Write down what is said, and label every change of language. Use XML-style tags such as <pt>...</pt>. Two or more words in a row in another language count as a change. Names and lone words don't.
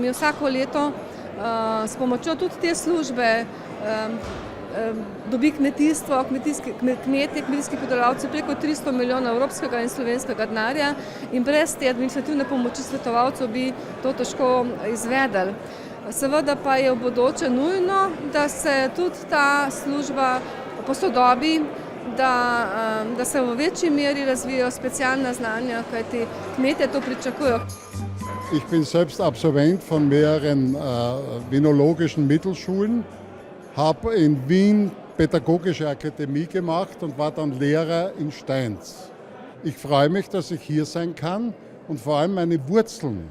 <sl>Mi vsako leto s pomočjo tudi te službe dobi kmetijstvo, kmetje, kmetijski pridelovalci preko 300 milijonov evropskega in slovenskega denarja in brez te administrativne pomoči svetovalcev bi to težko izvedeli. Seveda pa je v bodoče nujno, da se tudi ta služba posodobi, da se v večji meri razvijajo specialna znanja, kajti kmetje to pričakujejo.</sl> <de>Ich bin selbst Absolvent von mehreren vinologischen Mittelschulen, habe in Wien Pädagogische Akademie gemacht und war dann Lehrer in Steins. Ich freue mich, dass ich hier sein kann und vor allem meine Wurzeln.</de>